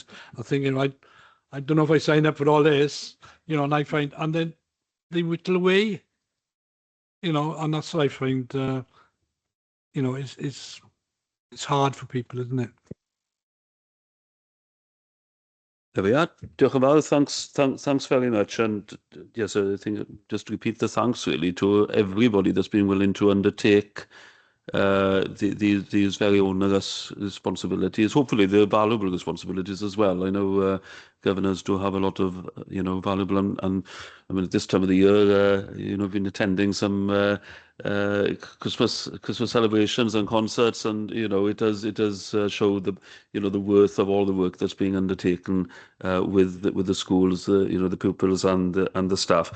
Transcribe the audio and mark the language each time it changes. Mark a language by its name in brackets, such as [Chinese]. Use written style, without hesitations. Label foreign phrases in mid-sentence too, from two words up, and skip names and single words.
[English] I'm thinking, I don't know if I sign up for all this, you know. And then they whittle away, you know, and that's what I find. You know, it's hard for people, isn't it? There we are. [Welsh] Diolch yn fawr. [English] Thanks very much. And yes, I think just repeat the thanks really to everybody that's been willing to undertake these very onerous responsibilities. Hopefully, they're valuable responsibilities as well. I know governors do have a lot of, valuable and I mean, at this time of the year, I've been attending some Christmas celebrations and concerts, and it does show the the worth of all the work that's being undertaken with the schools, the pupils and the staff.